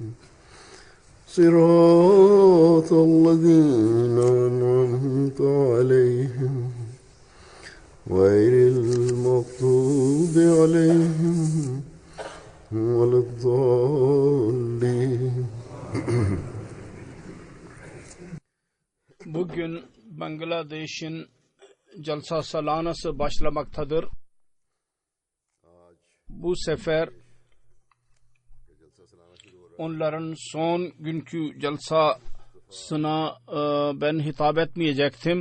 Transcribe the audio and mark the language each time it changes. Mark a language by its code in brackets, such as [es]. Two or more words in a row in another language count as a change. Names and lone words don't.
[ar] صراط الذين أنعمت عليهم غير المغضوب عليهم ولا الضالين. [tr] Bugün Bangladeş'in Jalsa Salanası başlamaktadır. Bu sefer onların son günkü jalsasına ben hitap etmeyecektim.